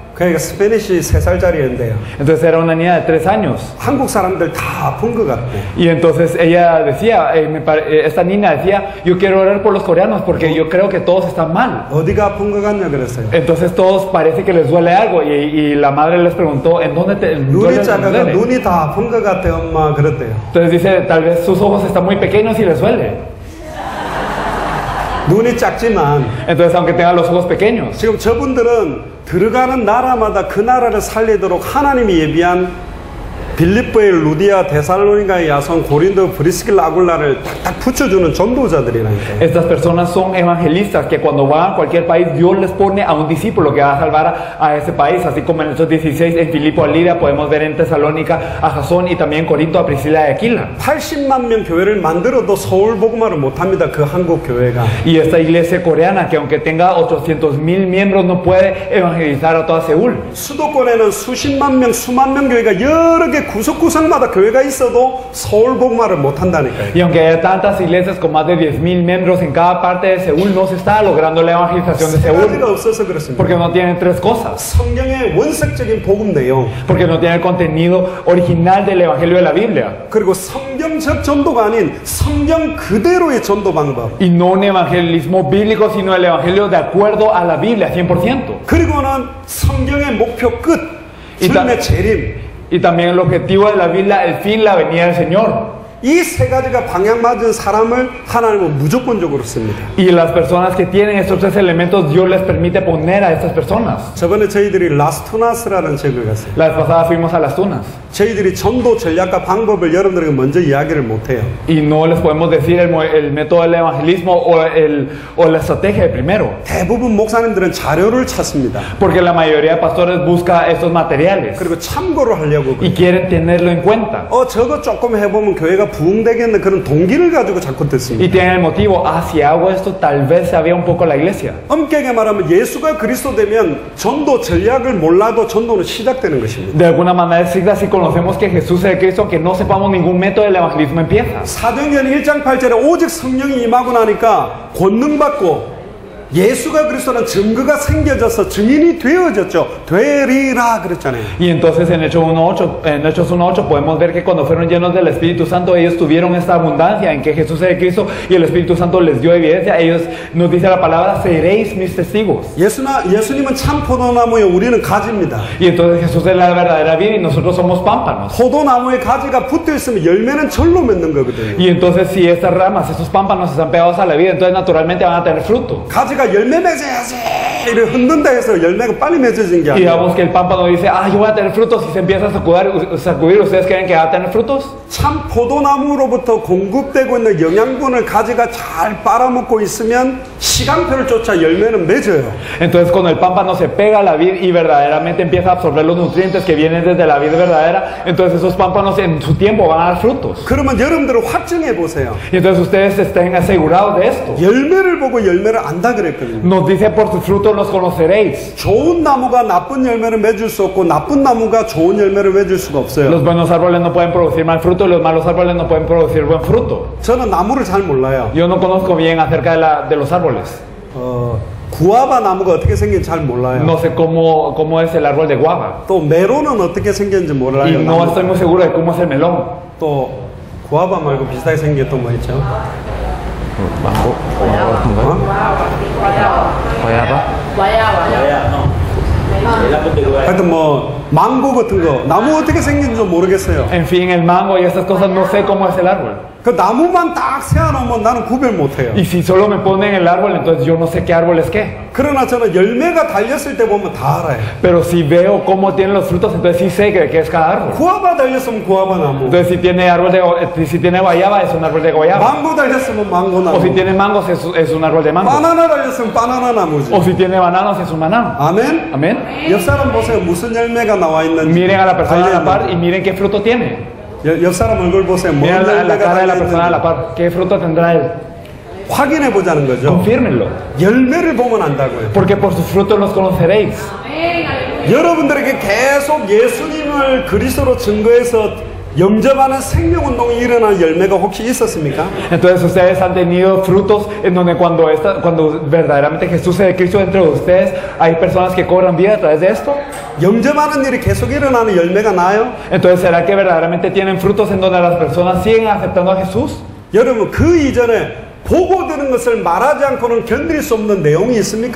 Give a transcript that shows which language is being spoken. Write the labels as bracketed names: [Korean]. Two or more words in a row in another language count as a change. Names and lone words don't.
[Korean] 그러니까 스페니쉬 3살짜리인데요. [Spanish] Entonces era una niña de 3 años. [Korean] 한국 사람들 다 아픈 것 같대. [Spanish] Y entonces ella decía, esta niña decía, yo quiero orar por los coreanos porque yo creo que todos están mal. [Korean] 어디가 아픈 것 같냐 그랬어요. [Spanish] Entonces todos parece que les duele algo y la madre les preguntó, ¿en dónde te [Korean] 눈이 작아가 [Spanish] duele? [Korean] 눈이 다 아픈 것 같아 엄마 그랬대요. [Spanish] Entonces dice, tal vez sus ojos están muy pequeños y les duele. [Korean] 눈이 작지만 [Spanish] Entonces aunque tengan los ojos pequeños. [Korean] 지금 저분들은 들어가는 나라마다 그 나라를 살리도록 하나님이 예비한 빌립보의 루디아, 데살로니가의 야손, 고린도, 브리스길라, 아굴라를 딱딱 붙여주는 전도자들이라니까요. [Spanish] Estas personas son evangelistas que cuando van a cualquier país Dios les pone a un discípulo que va a salvar a ese país, así como en Hechos 16 en Filipo a Lidia, podemos ver en Tesalónica a Jasón y también en Corinto a Priscila y Aquila. [Korean] 80만 명 교회를 만들어도 서울 복음화를 못합니다. 그 한국 교회가. [Spanish] Y esta iglesia coreana que aunque tenga 800,000 miembros no puede evangelizar a toda Seúl. [Korean] 수도권에는 수십만 명, 수만 명 교회가 여러 개 구석구석마다 교회가 있어도 서울 복음화를 못한다니까요. [Spanish] Y aunque haya tantas iglesias con más de 10,000 miembros en cada parte de Seúl, no se está logrando la evangelización de [Korean] 세 가지가 [Spanish] Seúl. [Korean] 없어서 그렇습니다. [Spanish] Porque no tienen 3 cosas. [Korean] 성경의 원색적인 복음 내용, [Spanish] Porque no tiene el contenido original del evangelio de la Biblia. [Korean] 그리고 성경적 전도가 아닌 성경 그대로의 전도 방법. [Spanish] Y no un evangelismo bíblico, sino el evangelio de acuerdo a la Biblia, 100%. [Korean] 그리고는 성경의 목표 끝, 주님의 재림. [Spanish] Y también el objetivo de la Biblia, el fin, la venida del Señor. [Korean] 이 세 가지가 방향 맞은 사람을 하나님은 무조건적으로 씁니다. [Spanish] Y las personas que tienen estos tres elementos, Dios les permite poner a estas personas. [Korean] 저번에 저희들이 라스투나스라는 책을 갔어요. [Spanish] La vez pasada fuimos a las tunas. [Korean] 저희들이 전도 전략과 방법을 여러분들에게 먼저 이야기를 못해요. [Spanish] Y no les podemos decir el método del evangelismo o la estrategia de primero. [Korean] 대부분 목사님들은 자료를 찾습니다. [Spanish] Porque la mayoría de pastores busca estos materiales. [Korean] 그리고 참고를 하려고 [Spanish] Y [Korean] 그래요. [Spanish] quieren tenerlo en cuenta. [Korean] 저거 조금 해보면 교회가 부흥되겠는 그런 동기를 가지고 자꾸 [Spanish] Y [Korean] 듣습니다. [Spanish] tienen el motivo, si hago esto, tal vez se abría un poco la iglesia. [Korean] 엄격하게 말하면 예수가 그리스도 되면 전도 전략을 몰라도 전도는 시작되는 것입니다. [Spanish] De alguna manera, si conocemos que Jesús es el Cristo, aunque no sepamos ningún método del evangelismo, empieza. [Korean] 사도행전 1장 8절에 오직 성령이 임하고 나니까 권능받고 예수가 그리스도라는 증거가 생겨져서 증인이 되어졌죠. 되리라 그랬잖아요. [Spanish] Y entonces en Hechos 1.8 podemos ver que cuando fueron llenos del Espíritu Santo, ellos tuvieron esta abundancia en que Jesús es el Cristo y el Espíritu Santo les dio evidencia. Ellos, nos dice la palabra, seréis mis testigos. [Korean] 예수님은 참 포도나무예요. 우리는 가지입니다. [Spanish] Y entonces Jesús es la verdadera vida y nosotros somos pámpanos. [Korean] 포도나무에 가지가 붙어 있으면 열매는 절로 맺는 거거든요. [Spanish] Y entonces si estas ramas, estos pámpanos están pegados a la vida, entonces naturalmente van a tener fruto. [Korean] 가지가 열매 맺어야지 이렇게 흔든다 해서 열매가 빨리 맺어진 게 [Spanish] Y [Korean] 아니에요. [Spanish] digamos que el pámpano dice, yo voy a tener frutos, y se empieza a sacudir, ¿ustedes creen que va a tener frutos? [Korean] 참 포도나무로부터 공급되고 있는 영양분을 가지가 잘 빨아먹고 있으면 시간표를 쫓아 열매는 맺어요. [Spanish] Entonces cuando el pámpano se pega a la vid y verdaderamente empieza a absorber los nutrientes que vienen desde la vid verdadera, entonces esos pámpanos en su tiempo van a dar frutos. [Korean] 그러면 여러분들은 확증해 보세요. [Spanish] Y entonces ustedes estén asegurados de esto. [Korean] 열매를 보고 열매를 안다 그랬거든요. [Spanish] Nos dice, por sus frutos los conoceréis. [Korean] 좋은 나무가 나쁜 열매를 맺을 수 없고 나쁜 나무가 좋은 열매를 맺을 수가 없어요. [Spanish] Los buenos árboles no pueden producir mal fruto y los malos árboles no pueden producir buen fruto. [Korean] 저는 나무를 잘 몰라요. [Spanish] Yo no conozco bien acerca de los árboles. [Korean] 구아바 나무가 어떻게 생긴지 잘 몰라요. [Spanish] No sé cómo es el árbol de guava. [Korean] 또 메론은 어떻게 생겼는지 [Spanish] Y [Korean] 몰라요. [Spanish] no estoy muy seguro de cómo es el melón. [Korean] 또 구아바 말고 비슷하게 생긴 게 또 뭐 있죠? 망고? 하여튼 뭐 망고 같은 거 나무 어떻게 생긴지 모르겠어요. [Spanish] En fin, el mango y esas cosas, no sé cómo es el árbol. [Korean] 그 나무만 딱 세워놓으면 나는 구별 못해요. [Spanish] Y si solo me ponen el árbol, entonces yo no sé qué árbol es qué. [Korean] 그러나 저는 열매가 달렸을 때 보면 다 알아요. [Spanish] Pero si veo cómo tienen los frutos, entonces sí sé de qué es cada árbol. [Korean] 구아바 달렸으면 구아바 나무, [Spanish] Entonces si tiene guayaba, es un árbol de guayaba. [Korean] 망고 달렸으면 망고 [Spanish] O si [Korean] 나무, [Spanish] tiene mangos, es un árbol de mango. [Korean] 바나나 달렸으면 바나나 나무지. [Spanish] O si tiene bananos, es un banano. [Korean] 아멘. [Spanish] Amén. [Korean] 옆 사람 보세요. 무슨 열매가 나와 있는지. [Spanish] Miren a la persona a la par y miren qué fruto tiene. [Korean] 옆 사람 얼굴 보세요. 뭔 [Spanish] Miren la [Korean] 열매가 [Spanish] cara de la [Korean] 달려 [Spanish] persona a la [Korean] 있는지 [Spanish] par. ¿Qué fruto tendrá él? [Korean] 확인해 보자는 거죠. [Spanish] Confírmenlo. [Korean] 열매를 보면 안다고요. [Spanish] Porque por sus frutos los conoceréis. [Korean] 여러분들에게 계속 예수님을 그리스도로 증거해서 영접하는 생명운동이 일어난 열매가 혹시 있었습니까? [Spanish] Entonces ustedes han tenido frutos en donde cuando verdaderamente Jesús es el Cristo dentro de ustedes, hay personas que cobran vida a través de esto. [Korean] 영접하는 일이 계속 일어나는 열매가 나요? [Spanish] Entonces, ¿será que verdaderamente tienen frutos en donde las personas siguen aceptando a Jesús? [Korean] 여러분 그 이전에 보고 들은 것을 말하지 않고는 견딜 수 없는 내용이 있습니까?